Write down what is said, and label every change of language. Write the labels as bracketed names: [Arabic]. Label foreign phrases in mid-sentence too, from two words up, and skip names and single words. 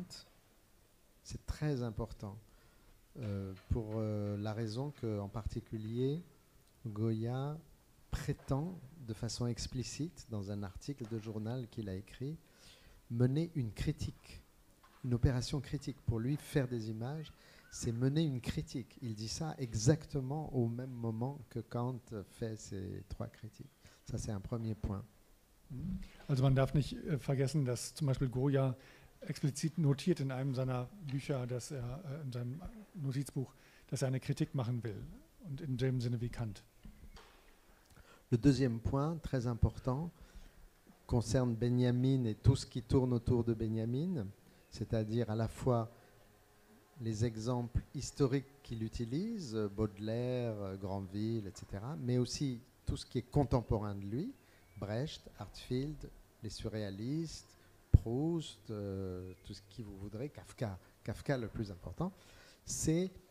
[French] C'est très important, pour la raison qu'en particulier, Goya prétend de façon explicite, dans un article de journal qu'il a écrit, mener une critique, une opération critique. Pour lui, faire des images, c'est mener une critique. Il dit ça exactement au même moment que Kant fait ses 3 critiques. Ça, c'est un premier point. [German] Also man darf nicht vergessen, dass zum Beispiel Goya explizit notiert in einem seiner Bücher, dass er in seinem Notizbuch, dass er eine Kritik machen will. Und in dem Sinne wie Kant. [French] Le deuxième point, très important, concerne Benjamin et tout ce qui tourne autour de Benjamin, c'est-à-dire à la fois les exemples historiques qu'il utilise, Baudelaire, Granville, etc., mais aussi tout ce qui est contemporain de lui, Brecht, Hartfield, les surréalistes, Proust, tout ce qui vous voudrez, Kafka le plus important, c'est